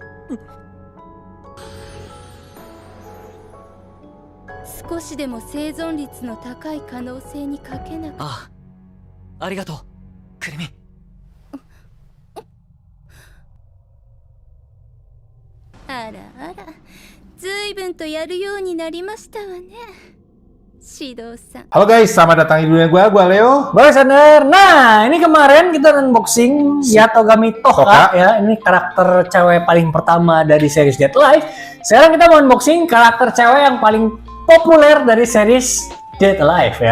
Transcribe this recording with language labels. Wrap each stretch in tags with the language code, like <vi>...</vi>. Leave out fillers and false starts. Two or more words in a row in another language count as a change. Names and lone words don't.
<ja>少しでも生存率の高い可能性にかけなく。ああ、ありがとう、くるみ。あらあら、ずいぶんとやるようになりましたわね、指導さん。</ja> <id>Halo guys, selamat datang di dunia gua Leo. Barsaner. Nah, ini kemarin kita unboxing Yatogami Toka ya. Ini karakter cewek paling pertama dari series Dead Alive. Sekarang kita mau unboxing karakter cewek yang paling populer dari series Dead Alive ya.</id>